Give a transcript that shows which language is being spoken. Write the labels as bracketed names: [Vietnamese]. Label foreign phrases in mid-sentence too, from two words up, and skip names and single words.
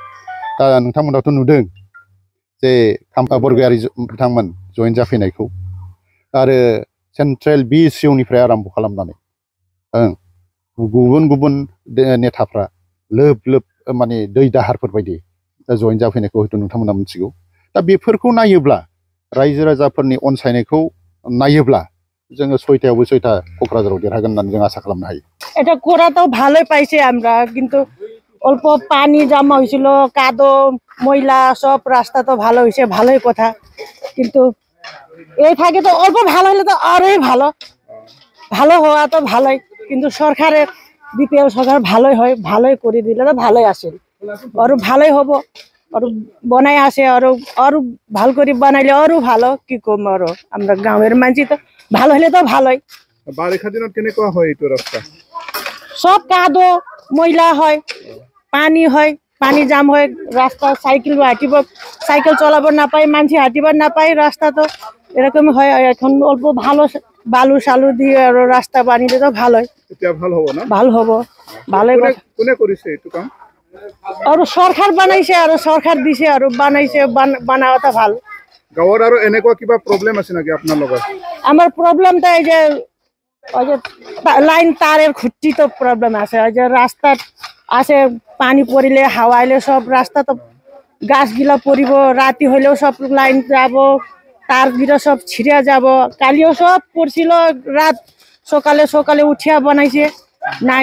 [Bodo] दा नोंथांमोनाथ' नुदों जे बरगयारि बिथांमोन जयेन जाफैनायखौ आरो सेन्ट्रेल BCOनिफ्राय आराम्भ खालामनानै गुबुन गुबुन नेताफ्रा लोब लोब माने दै दाहारफोर बायदि जयेन जाफैनायखौ हयथ' नोंथांमोना मिथिगौ। दा बेफोरखौ नायोब्ला रायजो राजाफोरनि अनसायनायखौ नायोब्ला जोङो 6টাयावबो 6টা क'क्राझाराव देरहागोन होननानै जों आसा खालामनो हायो। [Bangla] এটা করা তো ভালোই পাইছে আমরা, কিন্তু অল্প পানি জমা হয়েছিল, কাদো ময়লা সব রাস্তা তো ভালো হয়েছে, ভালোই কথা। কিন্তু এই থাকে তো অল্প ভালো হলে তো আরোই ভালো, ভালো হওয়া তো ভালোই। কিন্তু সরকারের BPL সরকার ভালোই হয়, ভালোই করে দিলে তো ভালোই আসে, আরো ভালোই হবো, আরো বনাই আসে, আরো ভালো করে বানাইলে আরো ভালো। কি কম আরো আমরা গাঁয়ের মানুষ তো ভালো হলে তো ভালোই। [Assamese] বাৰিষা দিনত কেনেকুৱা হয় এইটো ৰাস্তা? [Bangla] সব কাদো ময়লা হয়, পানি হয়, পানি জাম হয়, রাস্তা সাইকেল চলাব না পায়, মানুষ হাঁটিব না পায়, রাস্তা তো এরকম হয়। এখন অল্প ভালো বালু সালু দিয়ে আরো রাস্তা বানিয়ে তো ভালোই, [Assamese] এতিয়া ভাল হ'ব না? [Bangla] ভালো হবো, ভালোই। [Assamese] কোনে কৰিছে এইটো কাম? [Bangla] আর সরকার বানাইছে, আর সরকার দিছে, আর বানাইছে, বানাওয়াটা ভালো। [Assamese] গাঁৱৰ আৰু এনেকুৱা কিবা প্ৰব্লেম আছে নাকি আপোনাৰ লগত? [Bangla] আমার প্রবলেমটা এই যে ওই যে লাইন তারের খুঁটি তো প্রবলেম আছে, ওই যে রাস্তা আছে, পানি পড়িলে হাওয়া এলে সব রাস্তা তো গাছগুলা পড়িব, রাতি হইলেও সব লাইন যাব, তারগুলো সব ছিঁড়ে যাব। কালিও সব পড়ছিল, রাত সকালে সকালে উঠিয়া বানাইছে নাই।